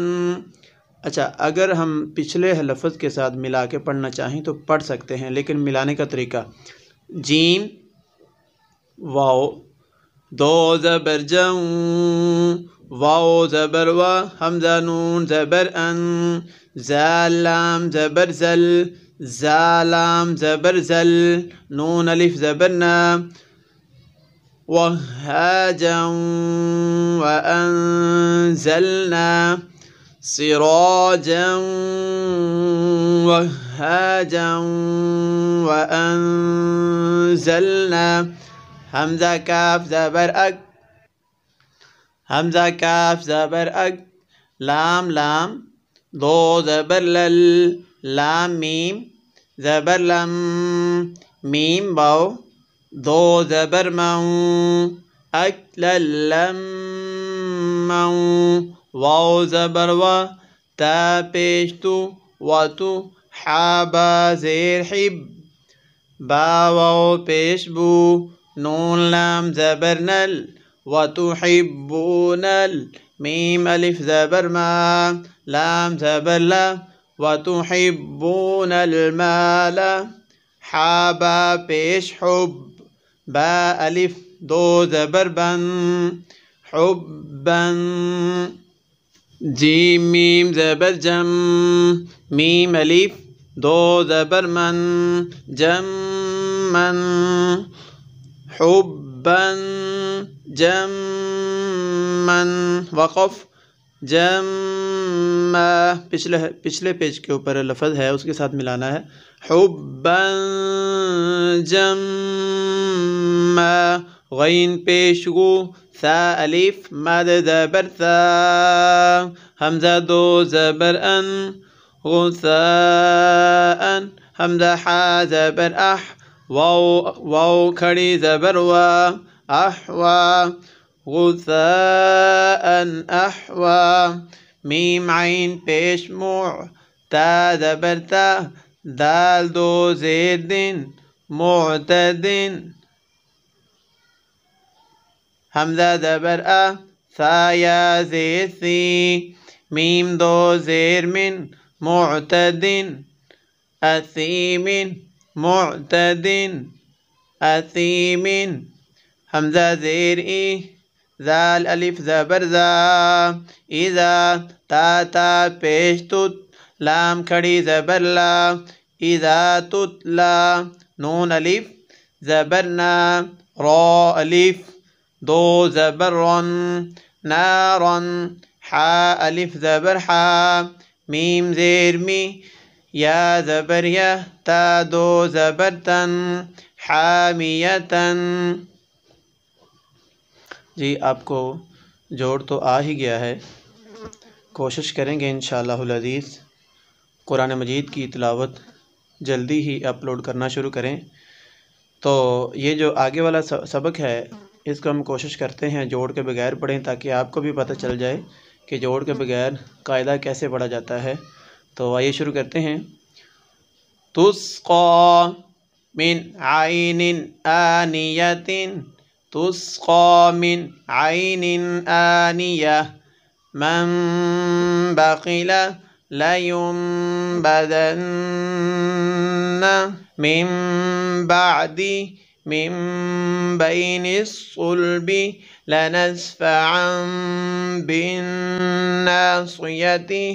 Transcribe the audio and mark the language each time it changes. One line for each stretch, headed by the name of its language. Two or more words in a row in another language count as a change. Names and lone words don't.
Urdu: اچھا اگر ہم پچھلے لفظ کے ساتھ ملا کے پڑھنا چاہیں تو پڑھ سکتے ہیں، لیکن ملانے کا طریقہ جیم واو دو زبر جاؤں واو زبر و حمزہ نون زبر ان زال لام زبر زل زا لام زبر زل نون الف زبر نا وهاجا
Arabic: وأنزلنا سراجا وهاجا وأنزلنا
Urdu: حمزة كاف زبر أك حمزة كاف زبر أك لام لام دو زبر لل لام ميم زبر لم ميم باو دو زبر مو أكل لم مو واو زبر و تا پیش تو و تو حابا زیر حب با واو پیش بو نون لام زبر نل و تحبون ميم ألف زبر ما لام زبر لا
Arabic: وتحبون المال
Urdu: حابا پیش حب با ألف دو زبر بن حبا جيم ميم زبر جم ميم ألف دو زبر من جما حبا جما وقف جما پچھلے پیج کے اوپر لفظ ہے اس کے ساتھ ملانا ہے حبا جما غین پیش گو ثا الف مد زبر ثا حمزہ دو زبر ان غثاء حمزہ حا زبر اح واو کھڑی زبر وا احوا غثاء احوا میم عین پیش موع تا زبر تا دال دو زیر دن معتدن حمزہ زبر ا ثا یا زیر سی میم دو زیر من معتدن اثیم معتدن اثیم حمزہ زیر ای زال الف زبر زا اذا تا تا پیش تت لام کھڑی زبر لا اذا تتلا نون الف زبر نا را الف دو زبر رن نارن حا الف زبر حا میم زیر می یا زبر یا تا دو زبر تن حامیتن جی آپ کو جوڑ تو آ ہی گیا ہے کوشش کریں گے
Arabic: انشاءاللہ العزیز
Urdu: قرآن مجید کی تلاوت جلدی ہی اپلوڈ کرنا شروع کریں تو یہ جو آگے والا سبق ہے اس کو ہم کوشش کرتے ہیں جوڑ کے بغیر پڑھیں تاکہ آپ کو بھی پتہ چل جائے کہ جوڑ کے بغیر قاعدہ کیسے پڑھا جاتا ہے تو آئیے شروع کرتے ہیں
Arabic: تسقى من عين آنية تسقى من عين آنية من بخل لينبذن من بعد من بين الصلب لنسفعا بالناصية